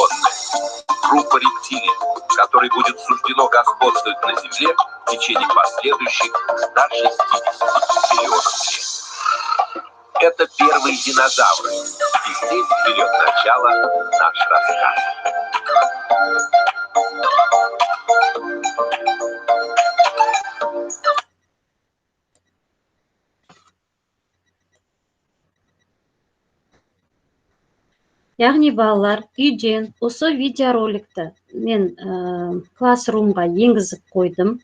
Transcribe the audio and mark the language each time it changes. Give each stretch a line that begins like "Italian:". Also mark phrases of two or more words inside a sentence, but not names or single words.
Russian: Группа рептилий, которой будет суждено господствовать на Земле, в течение последующих 160 миллионов лет. Это первые динозавры, и здесь берет начало наш рассказ.
Kazakh: Яғни балалар, үйден осы видеороликті мен классрумға енгізіп қойдым.